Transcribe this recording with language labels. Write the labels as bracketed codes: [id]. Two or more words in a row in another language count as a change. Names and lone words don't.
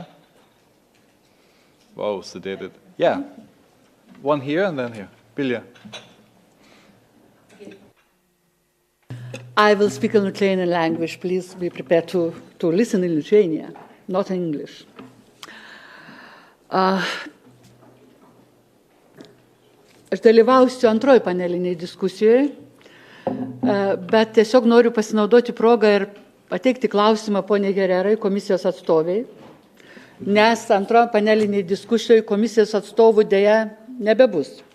[en] Whoa, sedated. Yeah, one here and then here. Bilja. I will speak in Lithuanian language. Please be prepared to listen in Lithuania, not in English. [lt] Aš dalyvausiu antroji paneliniai diskusijoje, bet tiesiog noriu pasinaudoti progą ir pateikti klausimą poniai Gererai, komisijos atstoviai, nes antroji paneliniai diskusijoje komisijos atstovų dėja nebebus.